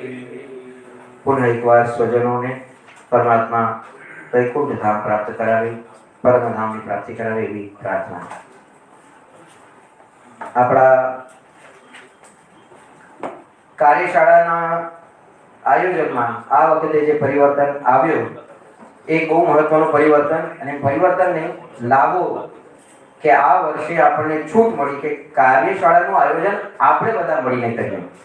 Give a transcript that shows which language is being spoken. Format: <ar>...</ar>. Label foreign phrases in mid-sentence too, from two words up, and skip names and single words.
<gu>પુનઃ એક વાર સ્વજનોને પરમાત્મા વૈકુંઠ ધામ પ્રાપ્ત કરાવે, પરમ ધામની પ્રાપ્તિ કરાવે એવી પ્રાર્થના. આપણા કાર્યશાળાના આયોજનમાં આ વખતે જે પરિવર્તન આવ્યો એ બહુ મહત્વનું પરિવર્તન અને પરિવર્તનને લાવો કે આ વર્ષે આપણને છૂટ મળી કે કાર્યશાળાનું આયોજન આપણે બધા મળીને કરીએ.</gu>